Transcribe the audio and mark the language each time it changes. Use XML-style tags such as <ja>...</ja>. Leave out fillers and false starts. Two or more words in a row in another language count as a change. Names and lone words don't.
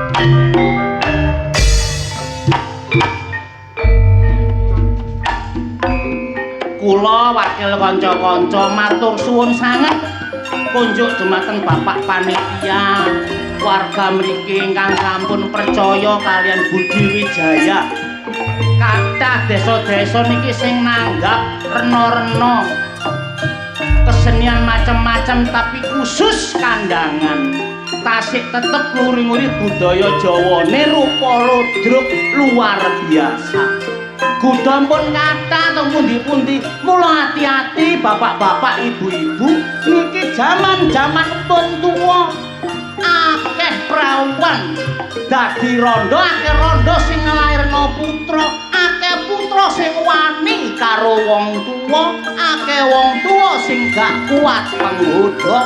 <jv>Kula wakil kanca-kanca matur suwun sanget kunjuk dumateng Bapak Panitia warga mriki ingkang sampun percaya kalian Budi Wijaya. Kathah desa-desa niki sing nanggap rena-rena kesenian macam-macam tapi khusus kandangan. Tasik tetep nguri-nguri budaya Jawane rupa ludruk</jv> <id>luar biasa.</id> <jv>Gudha pun kathah to pundi-pundi, mula hati-hati bapak-bapak ibu-ibu niki jaman-jaman pun tuwa. Akeh prawan dadi rondo, akeh rondo sing nglairno putra, akeh putra sing wani karo wong tuwa, akeh wong tuwa sing gak kuat penggodha.</jv>